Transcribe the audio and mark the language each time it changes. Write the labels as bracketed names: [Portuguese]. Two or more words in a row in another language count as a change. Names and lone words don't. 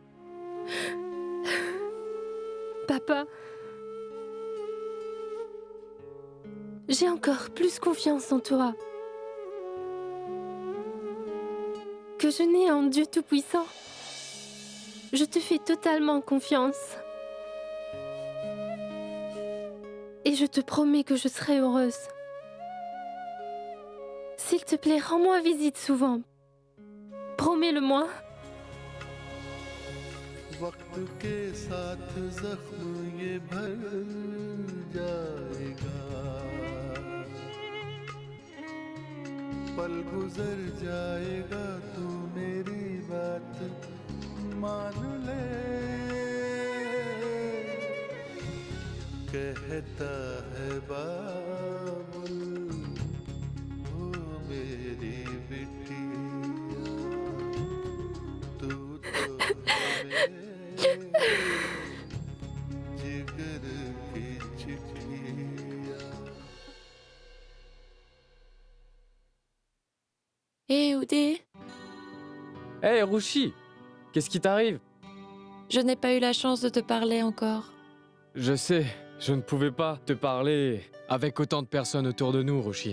[French] Papa, j'ai encore plus confiance en toi que je n'ai en Dieu Tout-Puissant. Je te fais totalement confiance. Et je te promets que je serai heureuse. S'il te plaît, rends-moi visite souvent. Promets-le-moi. [Hindi] वक्त के साथ जख्म ये भर जाएगा पल गुजर जाएगा तू मेरी बात मान ले कहता है बाबुल वो मेरी बिटिया तू तो है जिगर की चिट्ठिया [French] Hé, Oudé, Hé, Rouchi, qu'est-ce qui t'arrive? je n'ai pas eu la chance de te parler encore. Je sais, je ne pouvais pas te parler avec autant de personnes autour de nous, Rouchi.